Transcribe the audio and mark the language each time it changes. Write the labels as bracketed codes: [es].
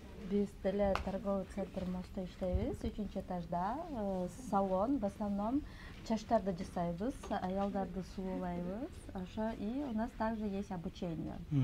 [ky] Биз деле торговый центр Мостто иштейбиз, 3-этажда. Салон, в основном чачтарды жасайбыз, аялдарды сулуулайбыз. [ru] Ошо и у нас также есть обучение.